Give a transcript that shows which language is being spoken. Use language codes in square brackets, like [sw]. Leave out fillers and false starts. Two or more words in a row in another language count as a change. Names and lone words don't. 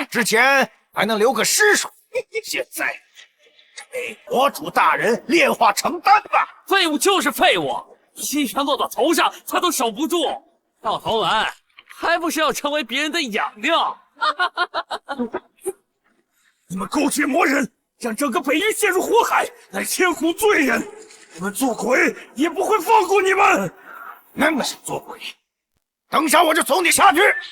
[zh] 之前還能留個屍首，現在被魔主大人煉化成丹吧。廢物就是廢物，七拳落到頭上他都守不住，到頭來還不是要成為別人的養料？你們勾結魔人，讓整個北域陷入火海，乃千古罪人。你們做鬼也不會放過你們。那麼想做鬼，等下我就送你下去。